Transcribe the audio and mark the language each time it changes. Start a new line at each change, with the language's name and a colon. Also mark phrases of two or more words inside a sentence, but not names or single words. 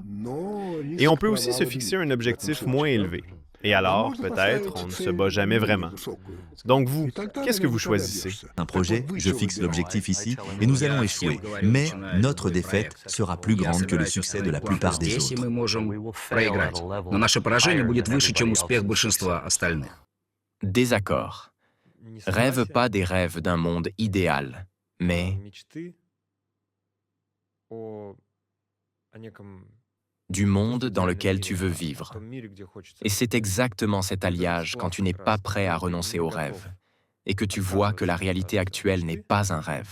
French: Et on peut aussi se fixer un objectif moins élevé. Et alors, peut-être, on ne se bat jamais vraiment. Donc vous, qu'est-ce que vous choisissez? Un projet, je fixe l'objectif ici et nous allons échouer. Mais notre défaite sera plus grande que le succès de la plupart des
Russian: Здесь
French: autres.
Russian: мы можем проиграть, но наше поражение будет выше, чем успех большинства остальных.
French: Désaccord. Rêve pas des rêves d'un monde idéal, mais du monde dans lequel tu veux vivre. Et c'est exactement cet alliage quand tu n'es pas prêt à renoncer au rêve et que tu vois que la réalité actuelle n'est pas un rêve.